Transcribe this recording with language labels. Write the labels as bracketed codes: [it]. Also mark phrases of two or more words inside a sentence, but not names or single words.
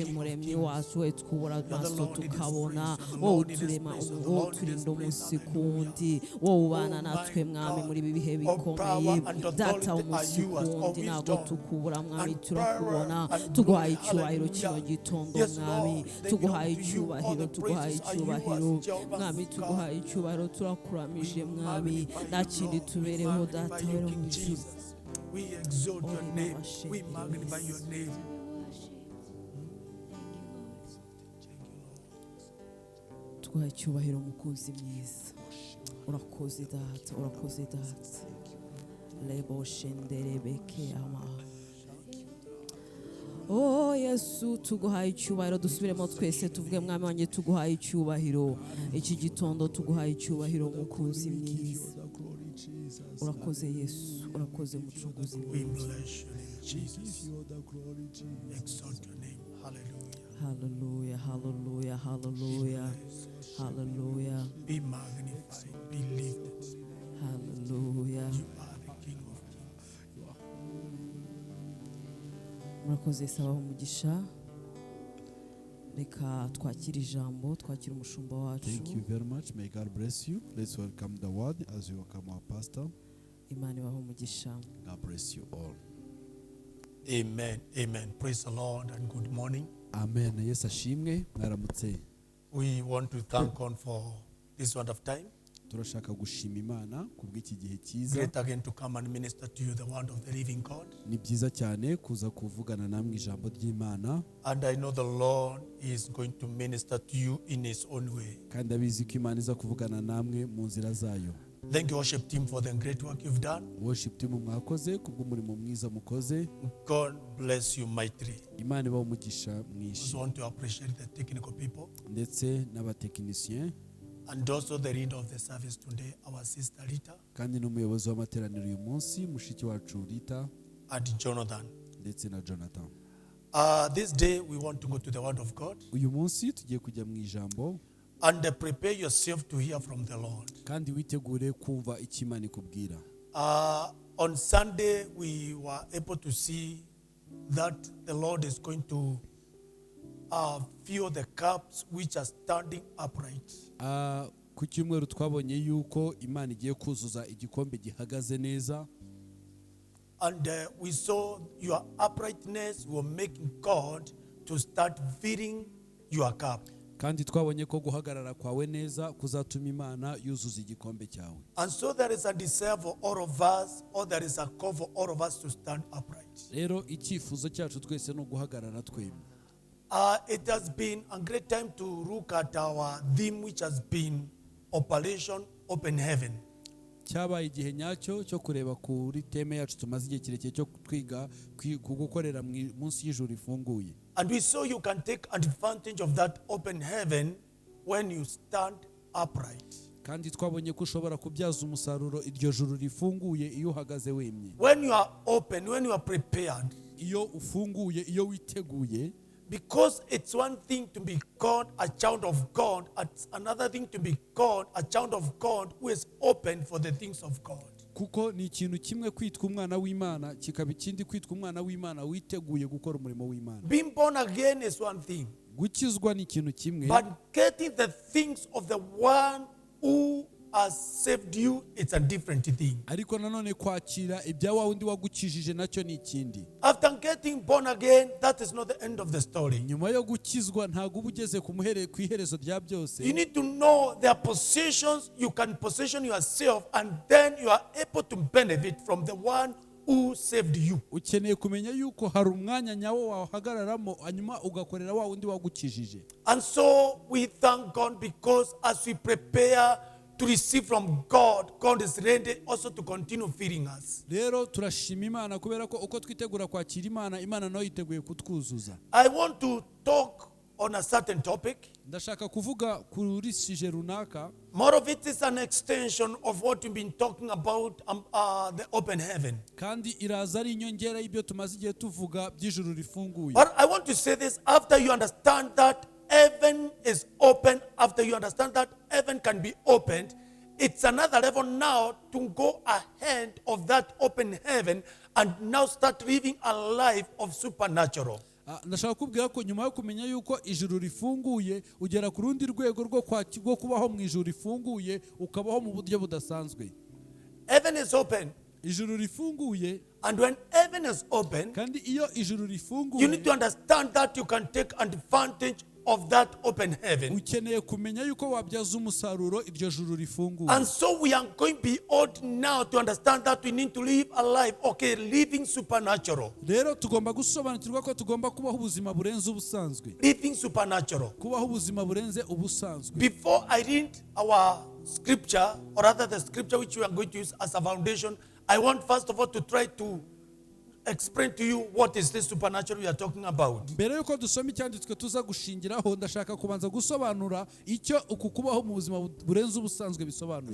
[rw] muremyi wacu we twubura amaso tukabona wowe uturema wowe uturinda umunsi kundi wowe ubana natwe mwami muri ibi bihe bikomeye data umunsi kundi ntabwo tukubura mwami turakubona tuguhaye icyubahiro kino gitondo mwami tuguhaye icyubahiro tuguhaye icyubahiro mwami tuguhaye icyubahiro turakuramije mwami nta kindi tubereho data rero mu ijuru [en] We exalt your name. We magnify your name. We worship. Thank you, Lord. [rw] tuguhaye icyubahiro mukunzi mwiza urakoze data urakoze data lebo shendere beke ama Oh Yesu tuguhaye icyubahiro dusubiremo twese tuvuge mwami wanjye tuguhaye icyubahiro iki gitondo tuguhaye icyubahiro mukunzi mwiza urakoze Yesu urakoze mucunguzi [en] We [rw] mwiza [en] bless your name, Jesus. Exalt your name. Hallelujah. hallelujah hallelujah hallelujah hallelujah Be magnified. Be lifted. hallelujah You are the King of Kings. [rw] murakoze sabaho umugisha reka twakire ijambo twakire umushumba wacu [en] Thank you very much. May God bless you. Let's welcome the word as we welcome our pastor. [rw] imana ibaho umugisha [en] God bless you all. Amen. Amen. Praise the Lord and good morning. Amen. [rw] Yesu ashimwe mwaramutse. [en] We want to thank God for this wonderful time. [rw] Turashaka gushima Imana kubw'iki gihe cyiza. [en] Great again to come and minister to you the word of the living God. [rw] Ni byiza cyane kuza kuvugana namwe ijambo ry'Imana [en] And I know the Lord is going to minister to you in his own way. [rw] kandi abizi ko Imana iza kuvugana namwe mu nzira zayo. [en] Thank you, worship team, for the great work you've done. Worship team [rw] mwakoze kubw'umurimo mwiza mukoze. [en] God bless you mightily. [rw] Imana ibaho umugisha [en] I [rw] mwinshi [en] just want to appreciate the technical people [rw] ndetse n'abatekinisiyen [en] and also the leader of the service today, our sister Rita [rw] kandi n'umuyobozi w'amateraniro uyu munsi mushiki wacu Rita [en] and Jonathan. [rw] ndetse na Jonathan. [en] This day we want to go to the word of God [rw] Uyu munsi tugiye kujya mu ijambo [en] and prepare yourself to hear from the Lord. [rw] kandi witegure kumva icyo Imana ikubwira. [en] On Sunday, we were able to see that the Lord is going to fill the cups which are standing upright. [rw] Ku cyumweru twabonye yuko Imana igiye kuzuza igikombe gihagaze neza [en] And we saw your uprightness will make God to start filling your cup. [rw] kandi twabonye ko guhagarara kwawe neza kuzatuma Imana yuzuza igikombe cyawe. [en] And so there is a desire for all of us, or there is a call for all of us to stand upright. [rw] Rero icyifuzo cyacu twese no guhagarara twemye. [en] It has been a great time to look at our theme, which has been Operation Open Heaven. [rw] Cyabaye igihe nyacyo cyo kureba kuri teme yacu tumaze igihe kirekire cyo twiga ku gukorera munsi y'ijuru rifunguye. [en] And we saw you can take advantage of that open heaven when you stand upright. [rw] Kandi twabonye ko ushobora kubyaza umusaruro iryo juru rifunguye iyo uhagaze wemye. [en] When you are open, when you are prepared. [rw] Iyo ufunguye, iyo witeguye. [en] Because it's one thing to be called a child of God, it's another thing to be called a child of God who is open for the things of God. [rw] Kuko ni ikintu kimwe kwitwa umwana w'Imana, kikaba ikindi kwitwa umwana w'Imana witeguye gukora umurimo w'Imana. [en] Being born again is one thing. [rw] Gukizwa ni ikintu kimwe. [en] But getting the things of the one who has saved you, it's a different thing. [rw] Ariko nanone kwakira ibya wa wundi wagukijije nacyo ni ikindi. [en] After getting born again, that is not the end of the story. [rw] Nyuma yo gukizwa ntago ubugeze ku iherezo rya byose. [en] You need to know there are positions you can position yourself, and then you are able to benefit from the one who saved you. [rw] Ukeneye kumenya yuko hari umwanya nyawo wahagararamo hanyuma ugakorera wa wundi wagukijije. [en] And so we thank God, because as we prepare to receive from God, God is ready also to continue feeding us. [rw] Rero turashima Imana kubera ko uko twitegura kwakira Imana, Imana nayo yiteguye kutwuzuza. [en] I want to talk on a certain topic. [rw] Ndashaka kuvuga kuri sije runaka. [en] More of it is an extension of what we've been talking about, the open heaven. [rw] Kandi iraza ari inyongera y'ibyo tumaze igihe tuvuga by'ijuru rifunguye. [en] But I want to say this, after you understand that heaven is open, after you understand that heaven can be opened, it's another level now to go ahead of that open heaven and now start living a life of supernatural. [rw] Ndashaka kubwira ko nyuma yo kumenya yuko ijuru rifunguye ugera ku rundi rwego rwo kubaho mu ijuru rifunguye ukabaho mu buryo budasanzwe. [en] Heaven is open. [rw] Ijuru rifunguye. [en] And when heaven is open, [rw] kandi iyo ijuru rifunguye, [en] you need to understand that you can take advantage of that open heaven. [rw] Ukeneye kumenya yuko wabyaza umusaruro iryo juru rifunguye. [en] And so we are going beyond now to understand that we need to live a life, living supernatural. [rw] Rero tugomba gusobanukirwa ko tugomba kubaho ubuzima burenze ubusanzwe. [en] Living supernatural. [rw] Kubaho ubuzima burenze ubusanzwe. [en] Before I read our scripture, or rather the scripture which we are going to use as a foundation, I want first of all to try to explain to you what is this supernatural we are talking about. [rw] Mbere yuko dusoma icyanditswe tuza gushingiraho, ndashaka kubanza gusobanura icyo uku kubaho mu buzima burenze ubusanzwe bisobanura.